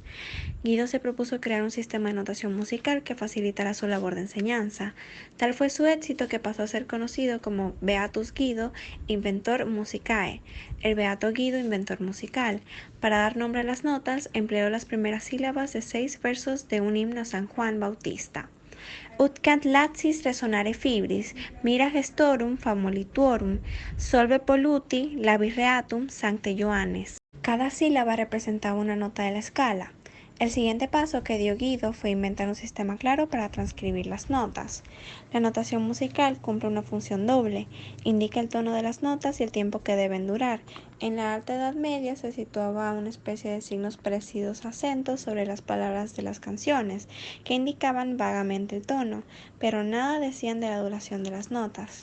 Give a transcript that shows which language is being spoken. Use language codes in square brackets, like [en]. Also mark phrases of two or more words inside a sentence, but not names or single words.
[es] Guido se propuso crear un sistema de notación musical que facilitara su labor de enseñanza. Tal fue su éxito que pasó a ser conocido como [la] Beatus Guido, inventor musicae, [es] el Beato Guido, inventor musical. Para dar nombre a las notas, empleó las primeras sílabas de 6 versos de un himno a San Juan Bautista. [la] Ut laxis resonare fibris, mira gestorum famolituorum, solve polluti labi reatum sancte Johannes. [es] Cada sílaba representaba una nota de la escala. El siguiente paso que dio Guido fue inventar un sistema claro para transcribir las notas. La notación musical cumple una función doble, indica el tono de las notas y el tiempo que deben durar. En la Alta Edad Media se situaba una especie de signos parecidos a acentos sobre las palabras de las canciones, que indicaban vagamente el tono, pero nada decían de la duración de las notas.